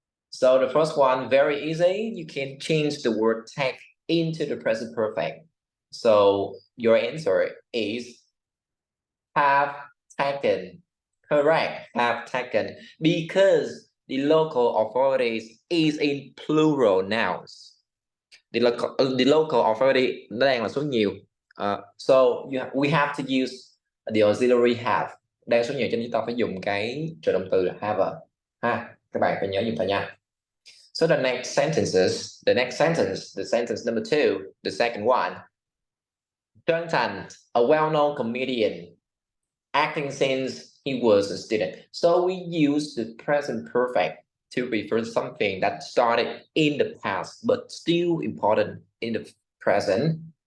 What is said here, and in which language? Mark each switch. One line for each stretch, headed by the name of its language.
English: So the first one, very easy. You can change the word take into the present perfect. So your answer is have taken. Correct, have taken, because the local authorities is in plural nouns. The local authority
Vietnamese: nó đang là số nhiều.
English: So we have to use the auxiliary have.
Vietnamese: Đang số nhiều cho nên chúng ta phải dùng cái trợ động từ là have. Ha, các bạn phải nhớ dùng thôi nha.
English: So the next sentence, the sentence number 2, the second one. Trân Thành, a well-known comedian, acting since he was a student. So we use the present perfect to refer to something that started in the past, but still important in the present.